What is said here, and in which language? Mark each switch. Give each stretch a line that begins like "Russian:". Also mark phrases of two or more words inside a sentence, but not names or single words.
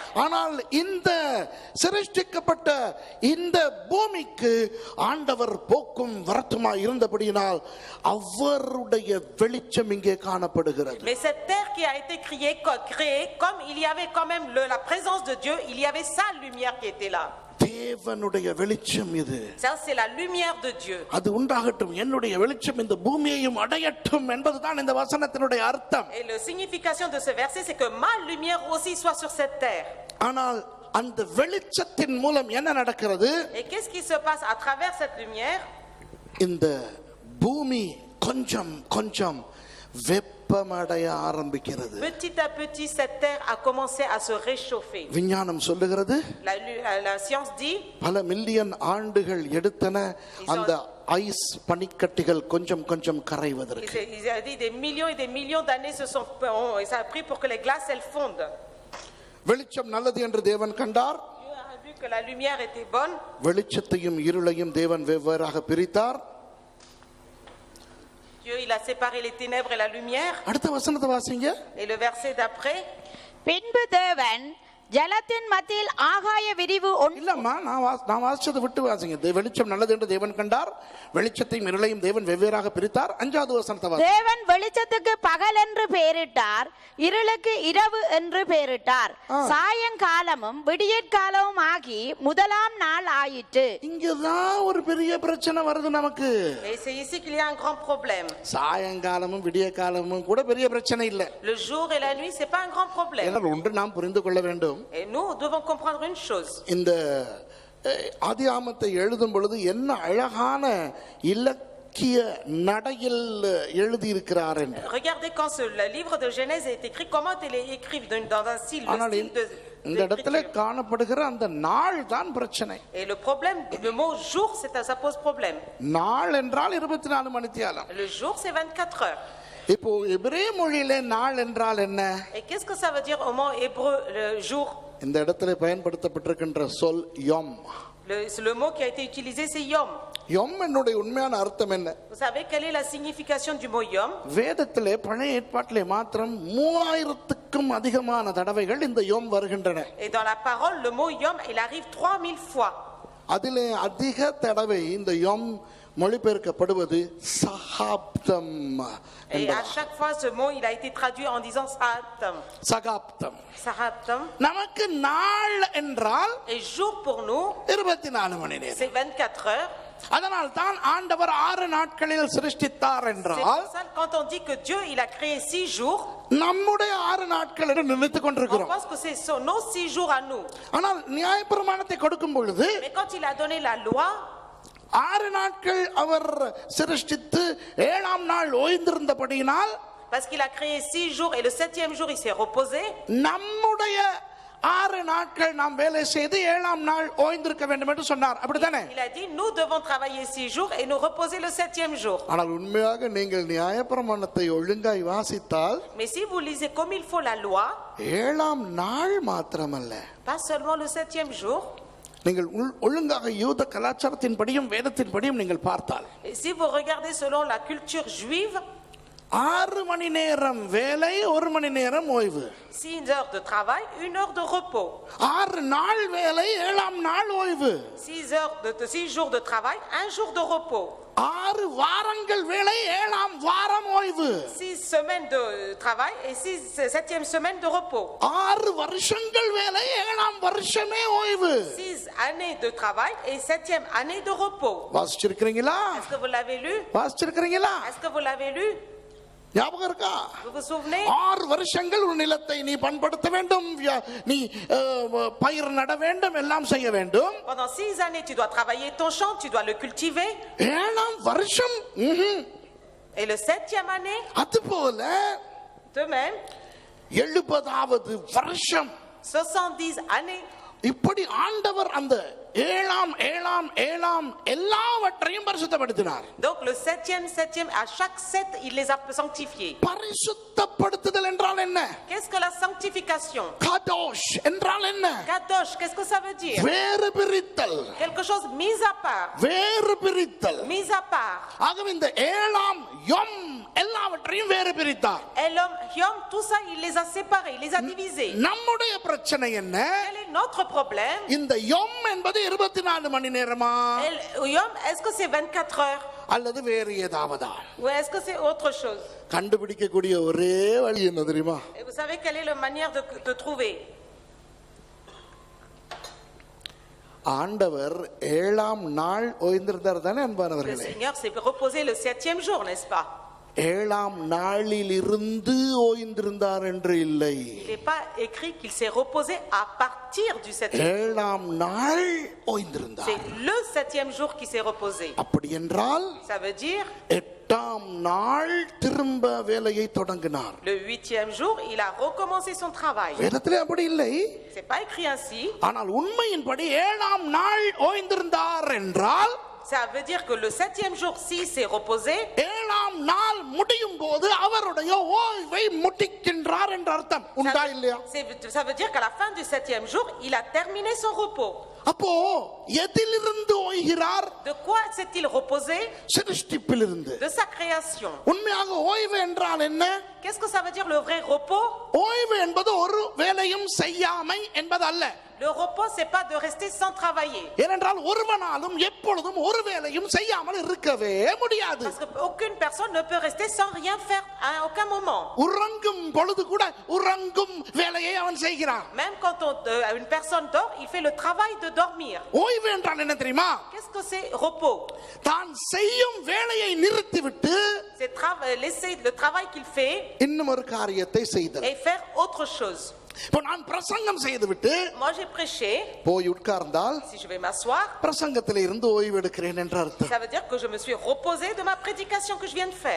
Tamil: ஆனால் இந்த சிருஷ்டிக்கப்பட்ட இந்த பூமிக்கு ஆண்டவர் போக்கும் வரத்துமாய் இருந்தபடியினால் அவருடைய வெளிச்சம் இங்கே காணப்படுகிறது.
French: Mais cette terre qui a été créée, comme il y avait quand même la présence de Dieu, il y avait sa lumière qui était là.
Tamil: தேவனுடைய வெளிச்சம் இது.
French: Ça, c'est la lumière de Dieu.
Tamil: அது உண்டாகட்டும், என்னுடைய வெளிச்சம் இந்த பூமியையும் அடையட்டும் என்பதுதான் இந்த வசனத்தினுடைய அர்த்தம்.
French: Et la signification de ce verset, c'est que ma lumière aussi soit sur cette terre.
Tamil: ஆனால் அந்த வெளிச்சத்தின் மூலம் என்ன நடக்கிறது?
French: Et qu'est-ce qui se passe à travers cette lumière?
Tamil: இந்த பூமி கொஞ்சம் கொஞ்சம் வெப்பமடைய ஆரம்பிக்கிறது.
French: Petit à petit, cette terre a commencé à se réchauffer.
Tamil: விஞ்ஞானம் சொல்லுகிறது,
French: La science dit,
Tamil: பல மில்லியன் ஆண்டுகள் எடுத்தன அந்த ஐஸ் பனிக்கட்டிகள் கொஞ்சம் கொஞ்சம் கரைவதற்கு.
French: il a dit des millions et des millions d'années ça a pris pour que les glaces elles fondent.
Tamil: வெளிச்சம் நல்லது என்று தேவன் கண்டார்.
French: Dieu a vu que la lumière était bonne.
Tamil: வெளிச்சத்தையும் இருளையும் தேவன் வெவ்வேறாக பிரித்தார்.
French: Dieu, il a séparé les ténèbres et la lumière.
Tamil: அடுத்த வசனத்தை வாசிங்க.
French: Et le verset d'après,
Tamil: பின்பு தேவன் ஜலத்தின் மத்தியில் ஆகாய விரிவு இல்லம்மா, நான் வாசிச்சதை விட்டு வாசிங்க. வெளிச்சம் நல்லது என்று தேவன் கண்டார், வெளிச்சத்தையும் இருளையும் தேவன் வெவ்வேறாக பிரித்தார். அஞ்சாவது வசனத்தை வாசிங்க. தேவன் வெளிச்சத்துக்கு பகல் என்று பெயரிட்டார், இருளுக்கு இரவு என்று பெயரிட்டார். சாயங்காலமும் விடியற்காலமும் ஆகி முதலாம் நாள் ஆயிற்று. இங்கதான் ஒரு பெரிய பிரச்சனை வருது நமக்கு.
French: et c'est ici qu'il y a un grand problème.
Tamil: சாயங்காலமும் விடிய காலமும் கூட பெரிய பிரச்சனை இல்ல.
French: Le jour et la nuit, c'est pas un grand problème.
Tamil: ஏன்னா ஒன்று நாம் புரிந்து கொள்ள வேண்டும்.
French: Et nous devons comprendre une chose.
Tamil: இந்த ஆதியாகமத்தை எழுதும் பொழுது என்ன அழகான இலக்கிய நடையில் எழுதி இருக்கிறார் என்று.
French: Regardez quand le livre de Genèse est écrit, comment il est écrit dans un style
Tamil: இந்த இடத்துல காணப்படுகிற அந்த நாள் தான் பிரச்சனை.
French: Et le problème, le mot jour, ça pose problème.
Tamil: நாள் என்றால் 24 மணித்தியாலம்.
French: Le jour, c'est 24 heures.
Tamil: இப்போ எபிரேய மொழியிலே நாள் என்றால் என்ன?
French: Et qu'est-ce que ça veut dire au mot hébreu, le jour?
Tamil: இந்த இடத்துல பயன்படுத்தப்பட்டிருக்கின்ற சொல் யோம்.
French: Le mot qui a été utilisé, c'est yom.
Tamil: யோம் என்னுடைய உண்மையான அர்த்தம் என்ன?
French: Vous savez quelle est la signification du mot yom?
Tamil: வேதத்திலே பழைய ஏற்பாட்டிலே மாத்திரம் 3000க்கும் அதிகமான தடவைகள் இந்த யோம் வருகின்றன.
French: Et dans la parole, le mot yom, il arrive 3000 fois.
Tamil: அதிலே அதிக தடவை இந்த யோம் மொழிபெயர்க்கப்படுவது சகாப்தம்.
French: Et à chaque fois, ce mot, il a été traduit en disant sahaptam.
Tamil: சகாப்தம்.
French: Sahaptam.
Tamil: நமக்கு நாள் என்றால்
French: Et jour pour nous,
Tamil: 24 மணி நேரம்.
French: c'est 24 heures.
Tamil: அதனால் தான் ஆண்டவர் 6 நாட்களில் சிருஷ்டித்தார்
French: C'est
Tamil: என்றால்,
French: pour ça quand on dit que Dieu, il a créé 6 jours,
Tamil: நம்முடைய 6 நாட்கள் என்று நினைத்துக்
French: on
Tamil: கொண்டிருக்கிறோம்.
French: pense que c'est nos 6 jours à nous.
Tamil: ஆனால் நியாயப்பிரமாணத்தை கொடுக்கும் பொழுது
French: Mais quand il a donné la loi,
Tamil: 6 நாட்கள் அவர் சிருஷ்டித்து 7ஆம் நாள் ஓய்ந்திருந்தபடியினால்
French: Parce qu'il a créé 6 jours et le 7e jour il s'est reposé.
Tamil: நம்முடைய 6 நாட்கள் நாம் வேலை செய்து 7ஆம் நாள் ஓய்ந்திருக்க வேண்டும் என்று சொன்னார். அப்படிதானே?
French: Il a dit nous devons travailler 6 jours et nous reposer le 7e jour.
Tamil: ஆனால் உண்மையாக நீங்கள் நியாயப்பிரமாணத்தை ஒழுங்காய் வாசித்தால்
French: Mais si vous lisez comme il faut la loi,
Tamil: 7ஆம் நாள் மாத்திரமல்ல,
French: pas seulement le 7e jour,
Tamil: நீங்கள் ஒழுங்காக யூத கலாச்சாரத்தின்படியும் வேதத்தின்படியும் நீங்கள் பார்த்தால்
French: et si vous regardez selon la culture juive,
Tamil: 6 மணி நேரம் வேலை, 1 மணி நேரம் ஓய்வு.
French: 6 heures de travail, 1 heure de repos.
Tamil: 6 நாள் வேலை, 7ஆம் நாள் ஓய்வு.
French: 6 jours de travail, 1 jour de repos.
Tamil: 6 வாரங்கள் வேலை, 7ஆம் வாரம் ஓய்வு.
French: 6 semaines de travail et 7e semaine de repos.
Tamil: 6 வருஷங்கள் வேலை, 7ஆம் வருஷமே ஓய்வு.
French: 6 années de travail et 7e année de repos.
Tamil: வாசிச்சிருக்கீங்களா?
French: Est-ce que vous l'avez lu?
Tamil: வாசிச்சிருக்கீங்களா?
French: Est-ce que vous l'avez lu?
Tamil: ஞாபகம் இருக்கா?
French: Vous vous souvenez?
Tamil: 6 வருஷங்கள் ஒரு நிலத்தை நீ பண்படுத்த வேண்டும், நீ பயிர் நட வேண்டும், எல்லாம் செய்ய வேண்டும்.
French: Pendant 6 années, tu dois travailler ton champ, tu dois le cultiver.
Tamil: 7ஆம் வருஷம்
French: Et le 7e année,
Tamil: அதுபோல
French: de même,
Tamil: 70வது வருஷம்
French: 70 années.
Tamil: இப்படி ஆண்டவர் அந்த 7ஆம் எல்லாவற்றையும் பரிசுத்தப்படுத்தினார்.
French: Donc le 7e, à chaque 7, il les a sanctifiés.
Tamil: பரிசுத்தப்படுத்துதல் என்றால் என்ன?
French: Qu'est-ce que la sanctification?
Tamil: காதோஷ் என்றால் என்ன?
French: Kadosh, qu'est-ce que ça veut dire?
Tamil: வேறு பிரித்தல்.
French: Quelque chose mis à part.
Tamil: வேறு பிரித்தல்.
French: Mis à part.
Tamil: ஆகவே இந்த 7ஆம் யொம் எல்லாவற்றையும் வேறு பிரித்தார்.
French: Et l'homme, Yom, tout ça, il les a séparés, il les a divisés.
Tamil: நம்முடைய பிரச்சனை என்ன?
French: Quel est notre problème?
Tamil: இந்த யொம் என்பது 24 மணி நேரமா?
French: Yom, est-ce que c'est 24 heures?
Tamil: அல்லது வேறு ஏதாவதா?
French: Ou est-ce que c'est autre chose?
Tamil: கண்டுபிடிக்கக்கூடிய ஒரே வழி என்ன தெரியுமா?
French: Et vous savez quelle est la manière de trouver?
Tamil: ஆண்டவர் 7ஆம் நாள் ஓய்ந்திருந்தார் தானே
French: Le
Tamil: அன்பானவர்களே?
French: Seigneur s'est reposé le 7e jour, n'est-ce pas?
Tamil: 7ஆம் நாளில் இருந்து ஓய்ந்திருந்தார் என்று இல்லை.
French: Il n'est pas écrit qu'il s'est reposé à partir du 7e jour.
Tamil: 7ஆம் நாள் ஓய்ந்திருந்தார்.
French: C'est le 7e jour qui s'est reposé.
Tamil: அப்படி என்றால்
French: Ça veut dire
Tamil: 8ஆம் நாள் திரும்ப வேலையை தொடங்கினார்.
French: le 8e jour, il a recommencé son travail.
Tamil: வேதத்திலே அப்படி இல்லை.
French: C'est pas écrit ainsi.
Tamil: ஆனால் உண்மையின்படி 7ஆம் நாள் ஓய்ந்திருந்தார் என்றால்
French: Ça veut dire que le 7e jour, s'il s'est reposé,
Tamil: 7ஆம் நாள் முடியும் போது அவருடைய ஓய்வை முடிக்கின்றார் என்ற அர்த்தம். உண்டா இல்லையா?
French: ça veut dire qu'à la fin du 7e jour, il a terminé son repos.
Tamil: அப்போ எதிலிருந்து ஓய்கிறார்?
French: De quoi s'est-il reposé?
Tamil: சிருஷ்டிப்பிலிருந்து.
French: De sa création.
Tamil: உண்மையாக ஓய்வு என்றால் என்ன?
French: Qu'est-ce que ça veut dire le vrai repos?
Tamil: ஓய்வு என்பது ஒரு வேலையும் செய்யாமை என்பது அல்ல.
French: Le repos, c'est pas de rester sans travailler.
Tamil: ஏனென்றால் ஒருவனாலும் எப்பொழுதும் ஒரு வேலையும் செய்யாமல் இருக்கவே முடியாது.
French: Parce que aucune personne ne peut rester sans rien faire à aucun moment.
Tamil: உறங்கும் பொழுது கூட உறங்கும் வேலையை அவன் செய்கிறான்.
French: Même quand une personne dort, il fait le travail de dormir.
Tamil: ஓய்வு என்றால் என்ன தெரியுமா?
French: Qu'est-ce que c'est repos?
Tamil: தான் செய்யும் வேலையை நிறுத்திவிட்டு
French: C'est laisser le travail qu'il fait
Tamil: இன்னும் ஒரு காரியத்தை செய்தல்.
French: et faire autre chose.
Tamil: இப்போ நான் பிரசங்கம் செய்துவிட்டு
French: Moi j'ai prêché,
Tamil: போய் உட்கார்ந்தால்
French: si je vais m'asseoir,
Tamil: பிரசங்கத்தில் இருந்து ஓய்வு எடுக்கிறேன் என்ற அர்த்தம்.
French: ça veut dire que je me suis reposé de ma prédication que je viens de faire.